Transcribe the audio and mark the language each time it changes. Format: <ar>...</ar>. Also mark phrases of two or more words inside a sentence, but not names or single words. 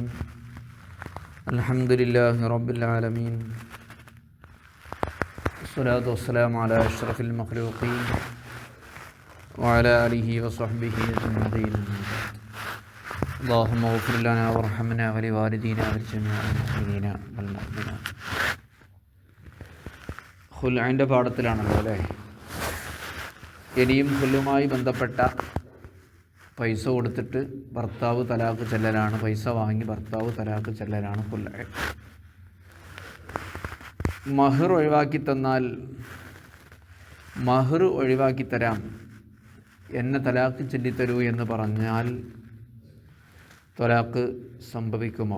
<ar>الحمد لله رب العالمين، والصلاة والسلام على أشرف المخلوقين وعلى آله وصحبه أجمعين. اللهم اغفر لنا وارحمنا ولوالدينا ولجميع المؤمنين والمؤمنات.</ar> <ml>ഖുൽഅന്റെ പാഠത്തിലാണല്ലോ അല്ലേ? ഇനിയും ഖുലുമായി ബന്ധപ്പെട്ട പൈസ കൊടുത്തിട്ട് ഭർത്താവ് തലാഖ് ചെല്ലലാണ്, പൈസ വാങ്ങി ഭർത്താവ് തലാഖ് ചെല്ലലാണ് ഖുൽഅ. മഹർ ഒഴിവാക്കി തന്നാൽ, മഹർ ഒഴിവാക്കി തരാം, എന്നെ തലാഖ് ചൊല്ലിത്തരൂ എന്ന് പറഞ്ഞാൽ തലാഖ് സംഭവിക്കുമോ?</ml>